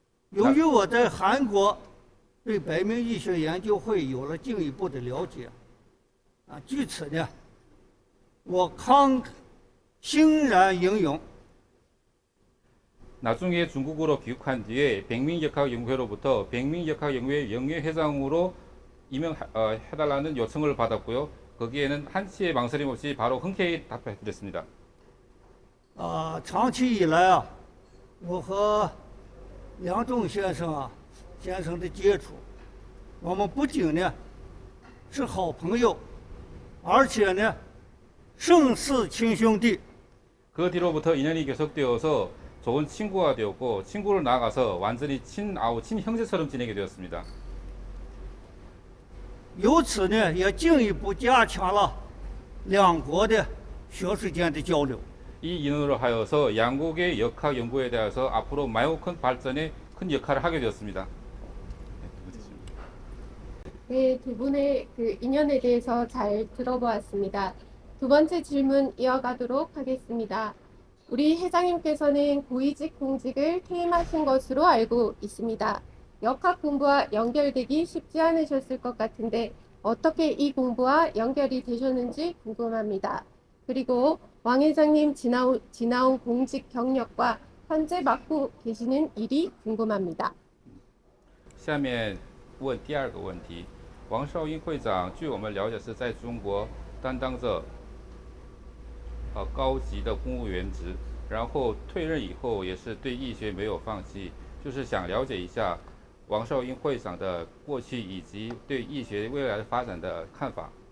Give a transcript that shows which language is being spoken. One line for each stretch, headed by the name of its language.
Chinese: 由于我在韩国对白明医学研究会有了进一步的了解，据此呢，我欣然应允。
Korean: 나중에 중국으로 귀국한 뒤에 백민역학연구회로부터 백민역학연구회 영예회장으로 임명해달라는 요청을 받았고요. 거기에는 한치의 망설임 없이 바로 흔쾌히 답변드렸습니다.
Chinese: 长期以来我和梁仲先生的接触，我们不仅呢是好朋友，而且呢胜似亲兄弟。
Korean: 그 뒤로부터 인연이 계속되어서 좋은 친구가 되었고 친구를 나아가서 완전히 친형제처럼 지내게 되었습니다.
Chinese: 由此呢，也进一步加强了两国的学术间的交流。
Korean: 이 인연으로 하여서 양국의 역학 연구에 대해서 앞으로 매우 큰 발전에 큰 역할을 하게 되었습니다. 네, 두 분의 그 인연에 대해서 잘 들어보았습니다. 두 번째 질문 이어가도록 하겠습니다. 우리 회장님께서는 고위직 공직을 퇴임하신 것으로 알고 있습니다. 역학 공부와 연결되기 쉽지 않으셨을 것 같은데 어떻게 이 공부와 연결이 되셨는지 궁금합니다. 그리고 왕 회장님 지나온 공직 경력과 현재 맡고 계시는 일이 궁금합니다.
Chinese: 下面问第二个问题，王少英会长，据我们了解是在中国担当着高级的公务员职，然后退任以后也是对医学没有放弃，就是想了解一下王少英会长的过去以及对医学未来的发展的看法。